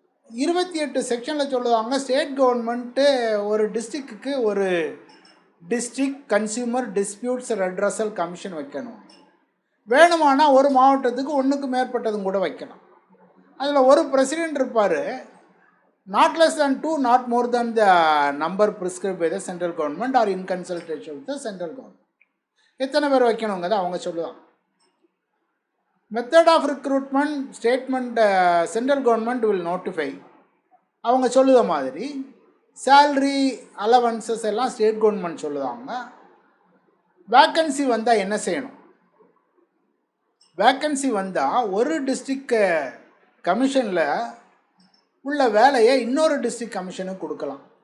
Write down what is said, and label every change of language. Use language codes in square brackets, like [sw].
[ta] 28 செக்ஷனில் சொல்லுவாங்க, state government ஒரு டிஸ்ட்ரிக்ட்டுக்கு ஒரு district consumer disputes redressal commission வைக்கணும். வேணுமானால் ஒரு மாவட்டத்துக்கு 1க்கு மேற்பட்டதும் கூட வைக்கலாம். அதில் ஒரு பிரசிடெண்ட் இருப்பார். [en] not less than 2, not more than the number prescribed by the central government or in consultation with the central government. [ta] எத்தனை பேர் வைக்கணுங்கிறத அவங்க சொல்லுவாங்க. [en] Method of recruitment statement central government will notify. [ta] அவங்க சொல்லுத மாதிரி சேல்ரி அலவன்சஸ் எல்லாம் state government சொல்லுவாங்க. Vacancy வந்தால் என்ன செய்யணும்? வேக்கன்சி வந்தால் ஒரு டிஸ்ட்ரிக்ட் கமிஷனில் உள்ள வேலையை இன்னொரு டிஸ்ட்ரிக்ட் கமிஷனுக்கு கொடுக்கலாம்.